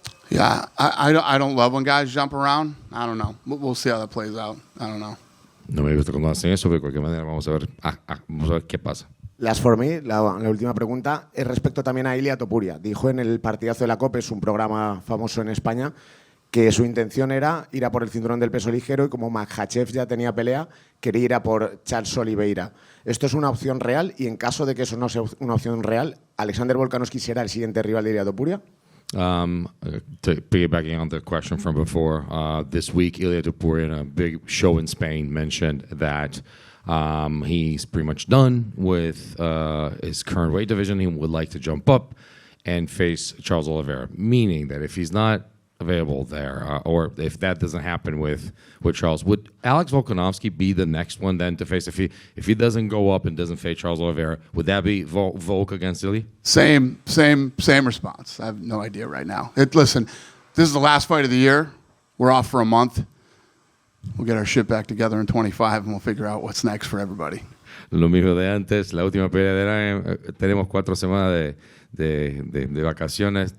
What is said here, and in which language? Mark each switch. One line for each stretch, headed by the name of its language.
English: Yeah, I don't love when guys jump around. I don't know. We'll see how that plays out. I don't know.
Spanish: No me gusta cuando hacen eso, pero de cualquier manera vamos a ver qué pasa.
English: Last for me,
Spanish: la última pregunta, es respecto también a Ilia Topuria. Dijo en el partidazo de la COPE, es un programa famoso en España, que su intención era ir a por el cinturón del peso ligero y como Makhachev ya tenía pelea, quería ir a por Charles Oliveira. ¿Esto es una opción real? Y en caso de que eso no sea una opción real, ¿Alexander Volkanovski será el siguiente rival de Ilia Topuria?
English: Piggybacking on the question from before, this week Ilia Topuria in a big show in Spain mentioned that he's pretty much done with his current weight division. He would like to jump up and face Charles Oliveira, meaning that if he's not available there, or if that doesn't happen with Charles, would Alex Volkanovski be the next one then to face? If he doesn't go up and doesn't face Charles Oliveira, would that be Volk against Ilya? Same response. I have no idea right now. Listen, this is the last fight of the year. We're off for a month. We'll get our shit back together in 25 and we'll figure out what's next for everybody.
Spanish: Lo mismo de antes, la última pelea del año, tenemos 4 semanas de vacaciones.